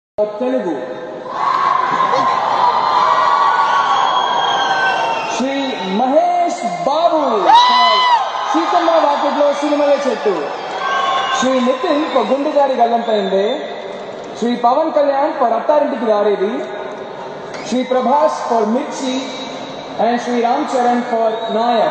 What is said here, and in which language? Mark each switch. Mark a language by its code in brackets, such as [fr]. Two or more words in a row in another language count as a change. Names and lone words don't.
[en] Telugu. Shri Mahesh Babu for Seekamma Vakitlo Sinimale Chettu. Shri Nitin for Gundegari Gallantainde. Shri Pavan Kalyan for Attarinti Garedi. Shri Prabhas for Mirchi and Shri Ramcharan for Nayak.